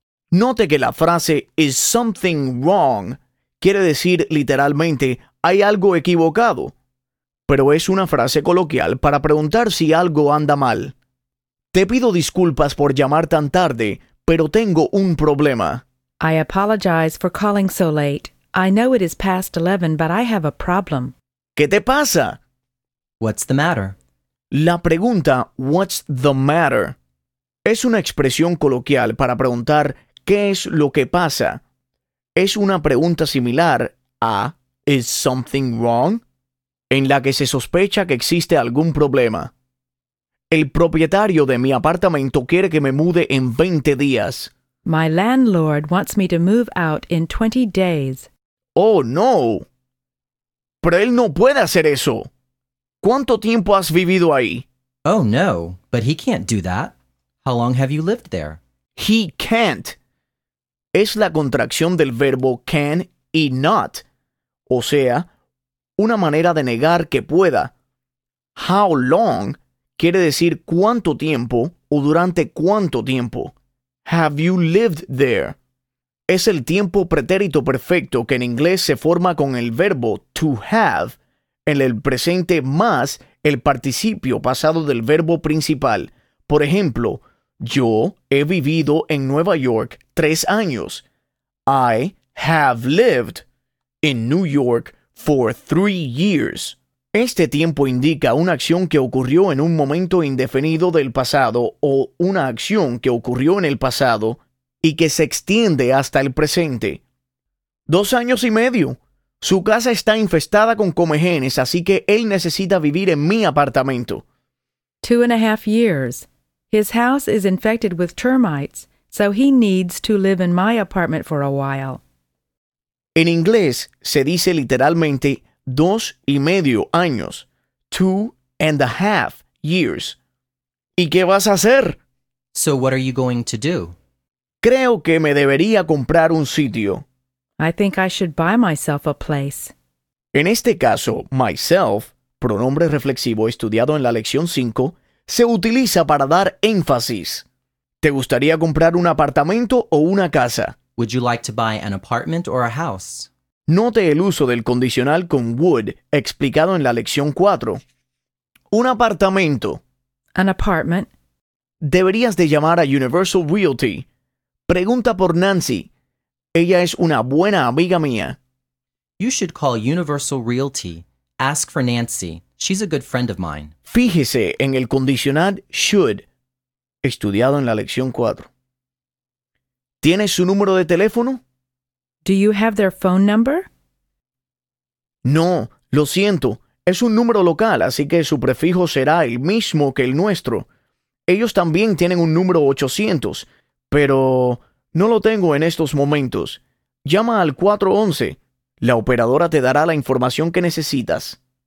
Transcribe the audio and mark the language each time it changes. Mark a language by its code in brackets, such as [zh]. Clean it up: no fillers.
[es] Note que la frase [en] is something wrong [es] quiere decir literalmente hay algo equivocado. Pero es una frase coloquial para preguntar si algo anda mal. Te pido disculpas por llamar tan tarde, pero tengo un problema. [en] I apologize for calling so late. I know it is past 11, but I have a problem. [es] ¿Qué te pasa? [en] What's the matter? [es] La pregunta, [en] what's the matter, [es] es una expresión coloquial para preguntar qué es lo que pasa. Es una pregunta similar a, [en] is something wrong? [es] En la que se sospecha que existe algún problema. El propietario de mi apartamento quiere que me mude en 20 días. [en] My landlord wants me to move out in 20 days. Oh, no. [es] Pero él no puede hacer eso. ¿Cuánto tiempo has vivido ahí? [en] Oh, no, but he can't do that. How long have you lived there? He can't. [es] Es la contracción del verbo can y not. O sea, una manera de negar que pueda. [en] How long [es] quiere decir cuánto tiempo o durante cuánto tiempo. [en] Have you lived there? [es] Es el tiempo pretérito perfecto que en inglés se forma con el verbo to have. En el presente más el participio pasado del verbo principal. Por ejemplo, yo he vivido en Nueva York 3 años. [en] I have lived in New York for 3 years. [es] Este tiempo indica una acción que ocurrió en un momento indefinido del pasado o una acción que ocurrió en el pasado y que se extiende hasta el presente. 2 años y medio. Su casa está infestada con comejenes, así que él necesita vivir en mi apartamento. [en] 2.5 years. His house is infected with termites, so he needs to live in my apartment for a while. [es] En inglés se dice literalmente 2.5 años. [en] 2.5 years. [es] ¿Y qué vas a hacer? [en] So what are you going to do? [es] Creo que me debería comprar un sitio. [en] I think I should buy myself a place. [es] En este caso, myself, pronombre reflexivo estudiado en la lección 5, se utiliza para dar énfasis. ¿Te gustaría comprar un apartamento o una casa? [en] Would you like to buy an apartment or a house? [es] Note el uso del condicional con would explicado en la lección 4. Un apartamento. [en] An apartment. [es] Deberías de llamar a Universal Realty. Pregunta por Nancy. Ella es una buena amiga mía. [en] You should call Universal Realty. Ask for Nancy. She's a good friend of mine. [es] Fíjese en el condicional should, estudiado en la lección 4. ¿Tienes su número de teléfono? [en] Do you have their phone number? [es] No, lo siento. Es un número local, así que su prefijo será el mismo que el nuestro. Ellos también tienen un número 800, pero no lo tengo en estos momentos. Llama al 411. La operadora te dará la información que necesitas.